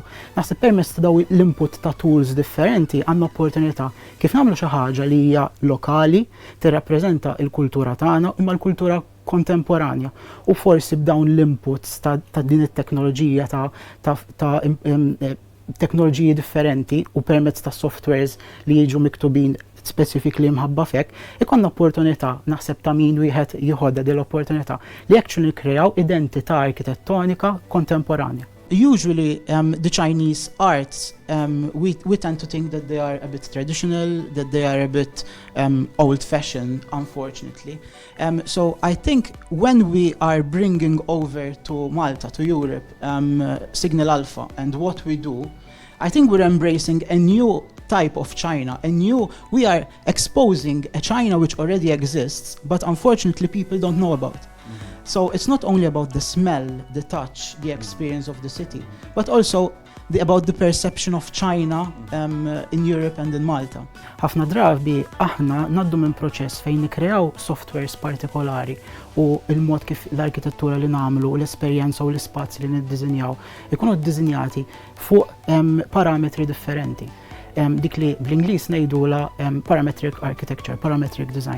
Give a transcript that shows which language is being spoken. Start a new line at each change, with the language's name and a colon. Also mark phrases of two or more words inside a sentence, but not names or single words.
Maltese: Naħseb permezz ta' daw l-input ta' tools differenti għandna opportunità kif nagħmlu xi ħaġa li hija lokali, tirrappreżenta l-kultura tagħna imma l-kultura kontemporanja u forsi b'dawn l-inputs ta' din it-teknoloġija ta' teknoloġiji differenti u permezz ta' softwares li jiġu miktubin specifically mħabba fek, ikonna opportunità naħseb ta' min wieħed jieħodha dell-opportunità li actually kreaw identità arkitettonika kontemporanja.
English: Usually the Chinese arts, we tend to think that they are a bit traditional, that they are a bit old-fashioned, unfortunately. So I think when we are bringing over to Malta, to Europe, Signal Alpha and what we do, I think we're embracing a new type of China, we are exposing a China which already exists, but unfortunately people don't know about. So it's not only about the smell, the touch, the experience of the city, but also about the perception of China in Europe and in Malta.
Maltese: Ħafna drabi aħna naddu minn proċess fejn nikreaw softwares partikolari u il-mod kif l-arkitettura li nagħmlu, l-esperjenza u l-ispazji li niddiżinjaw ikunu ddiżinjati fuq parametri differenti. Dik li bl-Ingliż ngħidula
English: parametric architecture, parametric design.